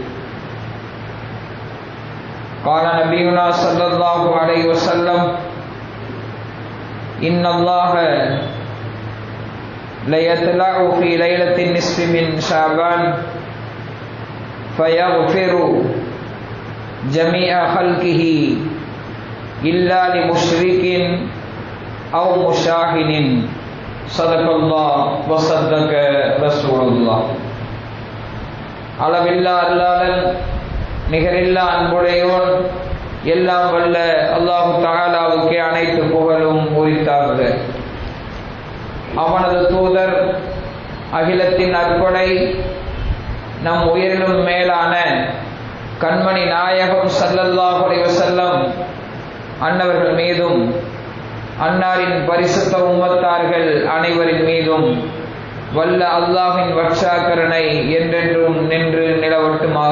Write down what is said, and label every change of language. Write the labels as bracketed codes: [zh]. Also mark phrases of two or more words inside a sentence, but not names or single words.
[ar] قال نبينا صلى الله عليه وسلم إن الله ليطلع في ليلة النصف من شعبان فيغفر جميع خلقه إلا لمشرك أو مشاهد. صدق الله وصدق رسول الله. [ta] அளவில்லா அல்லாஹ் நிகரில்லா அன்புடையோன் எல்லாம் வல்ல அல்லாஹு தஆலாவுக்கே அனைத்து புகழும் உரித்தாக. அவனது தூதர் அகிலத்தின் அற்படை நம் உயிரிலும் மேலான கண்மணி நாயகம் [ar] صلى الله عليه وسلم [ta] அன்னவர்கள் மீதும் அன்னாரின் பரிசுத்த உம்மத்தார்கள் அனைவரின் மீதும் வல்ல அல்லாஹ்வின் வற்றாக்கருணை என்றென்றும் நின்று நிலவட்டுமாக.